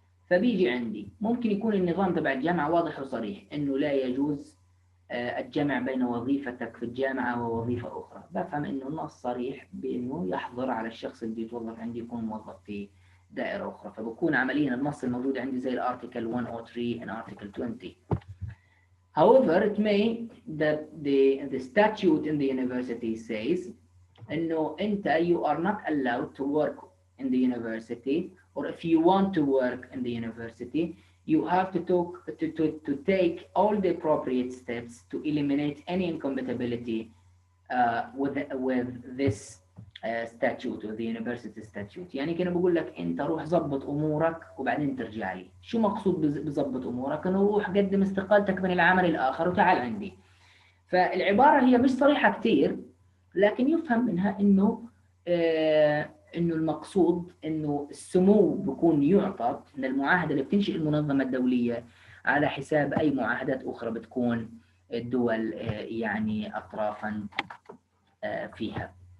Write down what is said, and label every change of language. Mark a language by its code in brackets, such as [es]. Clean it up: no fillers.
[ar] فبيجي عندي ممكن يكون النظام تبع الجامعة واضح وصريح إنه لا يجوز الجمع بين وظيفتك في الجامعة ووظيفة أخرى، بفهم إنه النص صريح بإنه يحظر على الشخص اللي يتوظف عندي يكون موظف في دائرة أخرى، فبكون عمليا النص الموجود عندي زي الارتيكل 103 and article 20. [en] However, it may that the statute in the university says [ar] إنه أنت [en] you are not allowed to work in the university, or if you want to work in the university, you have to take all the appropriate steps to eliminate any incompatibility with this statute or the university statute. [ar] يعني كنا بقول لك أنت روح ضبط أمورك وبعدين ترجع لي. شو مقصود بضبط أمورك؟ إنه روح قدم استقالتك من العمل الآخر وتعال عندي. فالعبارة هي مش صريحة كتير، لكن يفهم منها إنه المقصود إنه السمو بيكون يعطى من المعاهدة اللي بتنشئ المنظمة الدولية على حساب أي معاهدات أخرى بتكون الدول يعني أطرافا فيها.